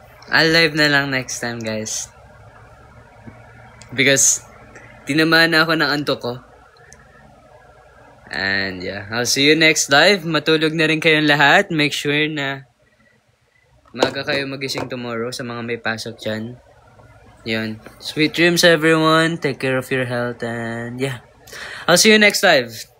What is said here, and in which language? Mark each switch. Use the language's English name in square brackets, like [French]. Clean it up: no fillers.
[English] I'll live [Filipino] na lang [English] next time, guys. Because [Filipino] tinamaan na ako ng antok ko. [English] And yeah, I'll see you next live. [Filipino] Matulog na rin kayong lahat. [English] Make sure [Filipino] na maga kayo magising tomorrow sa mga may pasok dyan. Yun. [English] Sweet dreams, everyone. Take care of your health. And yeah, I'll see you next live.